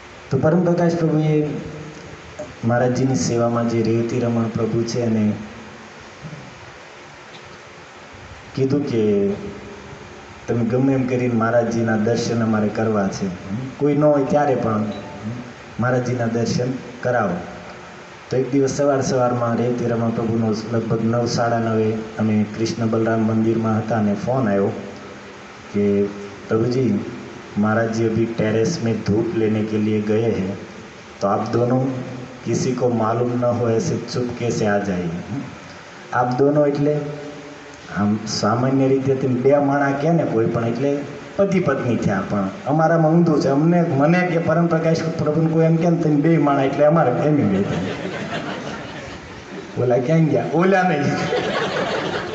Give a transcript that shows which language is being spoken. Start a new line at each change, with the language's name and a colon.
Gujarati: તો પરમ પ્રકાશ પ્રભુએ મહારાજજીની સેવામાં જે રેવતી રમણ પ્રભુ છે એને કીધું કે તમે ગમે એમ કરીને મહારાજજીના દર્શન અમારે કરવા છે. કોઈ ન હોય ત્યારે પણ મહારાજજીના દર્શન કરાવો. તો એક દિવસ સવારમાં રેવતી રમણ પ્રભુનો લગભગ 9-9:30 અમે કૃષ્ણ બલરામ મંદિરમાં હતા અને ફોન આવ્યો
Hindi: कि प्रभु जी महाराज जी अभी टेरेस में धूप लेने के लिए गए हैं, तो आप दोनों किसी को मालूम न हो ऐसे चुपके से आ जाइए. आप दोनों
Gujarati: એટલે આમ સામાન્ય રીતે બે માણા કહે ને કોઈ પણ એટલે પતિ પત્ની થયા, પણ અમારામાં ઊંધું છે. મને કે પરમ પ્રકાશ પ્રભુને કોઈ એમ કે તમે બે માણા એટલે અમારે ફેમિલી થાય. ઓલા ક્યાં ગયા? ઓલા નહીં.